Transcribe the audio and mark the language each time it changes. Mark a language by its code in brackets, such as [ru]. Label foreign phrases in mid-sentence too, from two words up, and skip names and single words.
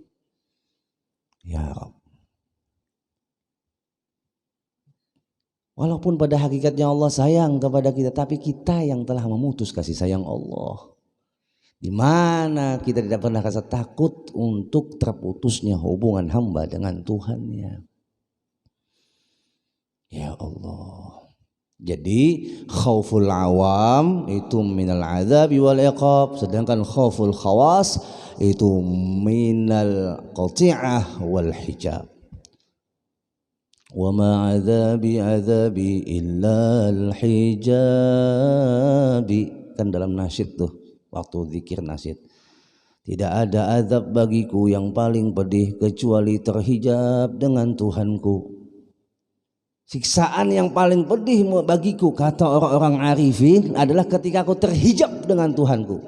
[ar] يا رب, [id] walaupun pada hakikatnya Allah sayang kepada kita, tapi kita yang telah memutus kasih sayang Allah. Di mana kita tidak pernah rasa takut untuk terputusnya hubungan hamba dengan Tuhannya. [ar] يا الله. Jadi خوف العوام itu من العذاب والعقاب, sedangkan خوف الخواص itu من القطيعة والحجاب. وما عذابي إلا الحجاب, [id] kan dalam nasyid tuh, waktu zikir nasyid, tidak ada azab bagiku yang paling pedih kecuali terhijab dengan Tuhanku. Siksaan yang paling pedih bagiku, kata orang-orang arifin, adalah ketika aku terhijab dengan Tuhanku.